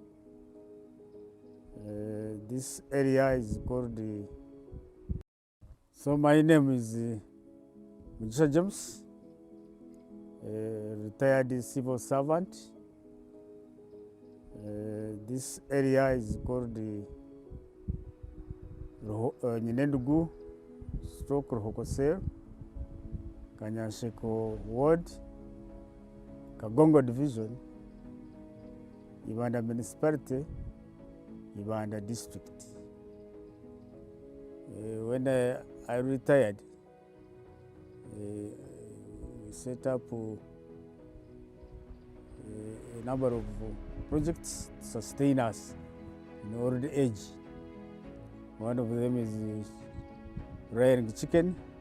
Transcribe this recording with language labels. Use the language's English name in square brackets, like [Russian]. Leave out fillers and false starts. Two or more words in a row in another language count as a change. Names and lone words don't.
[English] This area is called so my name is Mr. James, retired civil servant. This area is called Nyinendugu stroke Rohokosel, Kanyasheko Ward, Kagongo Division, Ibanda Municipality, Ibanda District. When I retired, we set up a number of projects to sustain us in old age. One of them is rearing chicken.